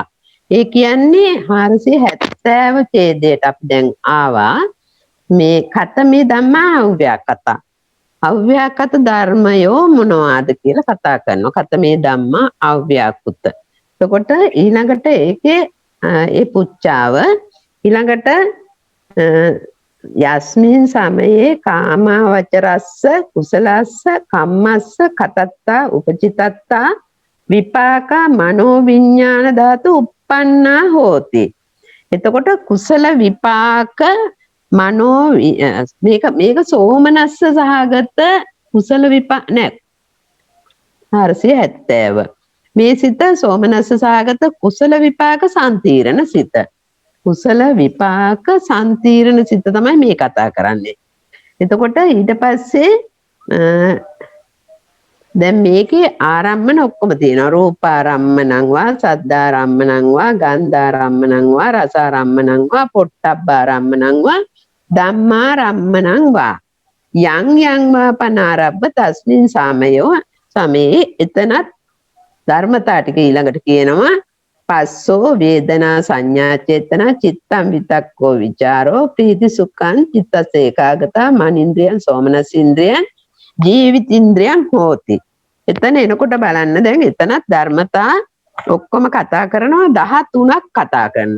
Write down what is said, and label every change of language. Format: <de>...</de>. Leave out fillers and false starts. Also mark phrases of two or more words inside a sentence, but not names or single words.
<si>ඒ කියන්නේ 470 ඡේදයට අපි දැන් ආවා.</si> <pi>මේ කතමේ ධම්මා අව්‍යාකත.</pi> <si>අව්‍යාකත ධර්මයෝ මොනවාද කියලා කතා කරනවා.</si> <pi>කතමේ ධම්මා අව්‍යාකෘත.</pi> <si>එතකොට ඊළඟට ඒකේ ඒ පුච්චාව ඊළඟට</si> <pi>යස්මින් සමයේ කාමවචරස්ස කුසලස්ස කම්මස්ස කතත්තා උපචිතත්තා විපාකා මනෝ විඥාන ධාතු uppannā හෝති.</pi> <si>එතකොට කුසල විපාක මනෝ මේක සෝමනස්ස සහගත කුසල විපාක නෑ 470 මේ සිත සෝමනස්ස සහගත කුසල විපාක සම්තිරණ සිත. කුසල විපාක සම්තිරණ සිත තමයි මේ කතා කරන්නේ. එතකොට ඊට පස්සේ දැන් මේකේ ආරම්මන ඔක්කොම තියෙනවා.</si> <pi>රූපාරම්මණං වා සද්ධාරම්මණං වා ගන්ධාරම්මණං වා රසාරම්මණං වා පොට්ටබ්බාරම්මණං වා ධම්මාරම්මණං වා යං යං වා පනාරබ්බ තස්මින් සමයෝ සමේ</pi> <si>එතනත් ධර්මතා ටික ඊළඟට කියනවා</si> <pi>පස්සෝ වේදනා සංඥා චේතනා චිත්තං විතක්කෝ විචාරෝ ප්‍රීති සුඛං චිත්තස ඒකාගතා මනින්ද්‍රයන් සෝමනසින්ද්‍රයන් ජීවිතින්ද්‍රයන් හෝති.</pi> <si>එතන එනකොට බලන්න දැන් එතනත් ධර්මතා ඔක්කොම කතා කරනවා 13ක් කතා කරනවා.</si>